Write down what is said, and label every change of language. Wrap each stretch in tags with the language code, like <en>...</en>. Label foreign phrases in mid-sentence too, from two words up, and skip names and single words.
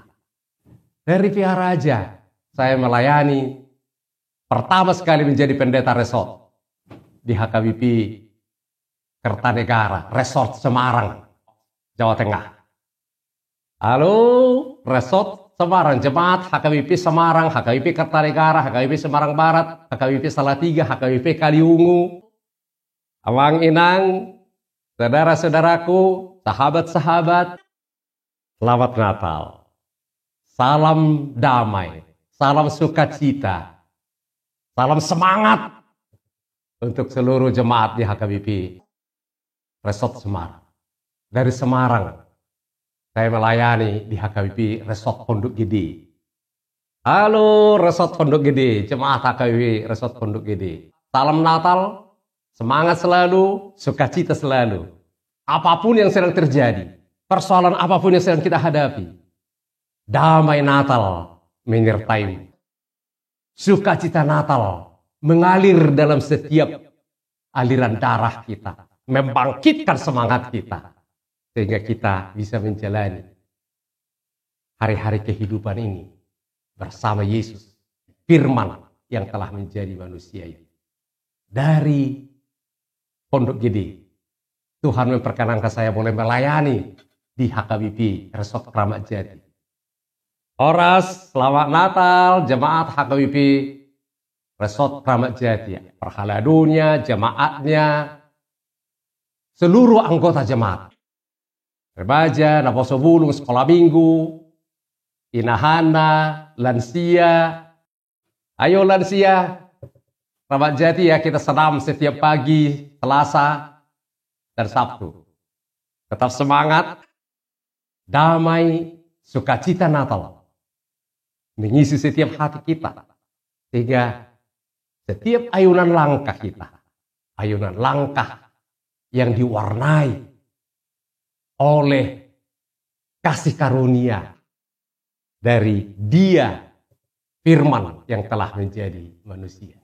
<id>Dari pihak Raja, saya melayani pertama sekali menjadi pendeta resort di HKBP Kertanegara, Resort Semarang, Jawa Tengah. Halo, Resort Semarang, jemaat HKBP Semarang, HKBP Kertanegara, HKBP Semarang Barat, HKBP Salatiga, HKBP Kaliungu, Amang Inang, saudara-saudaraku, sahabat-sahabat, selamat Natal. Salam damai, salam sukacita. Salam semangat untuk seluruh jemaat di HKBP Resort Semarang. Dari Semarang, saya melayani di HKBP Resort Pondok Gede. Halo Resort Pondok Gede, Jemaat HKBP Resort Pondok Gede. Salam Natal, semangat selalu, sukacita selalu. Apapun yang sedang terjadi, persoalan apapun yang sedang kita hadapi, damai Natal menyertaimu. Sukacita Natal mengalir dalam setiap aliran darah kita, membangkitkan semangat kita, sehingga kita bisa menjalani hari-hari kehidupan ini bersama Yesus, Firman yang telah menjadi manusia ini. Dari Pondok Gede, Tuhan memperkenankan saya boleh melayani di HKBP Resort Kramat Jati. Horas, selamat Natal, jemaat HKBP Resort Kramat Jati. Perhaladunya, jemaatnya, seluruh anggota jemaat. Remaja, Naposo Bulung, sekolah minggu, Inahana, lansia. Ayo lansia, Kramat Jati ya, kita senam setiap pagi, Selasa dan Sabtu. Tetap semangat, damai, sukacita Natal mengisi setiap hati kita, sehingga setiap ayunan langkah kita, ayunan langkah yang diwarnai oleh kasih karunia dari Dia, Firman yang telah menjadi manusia.</id>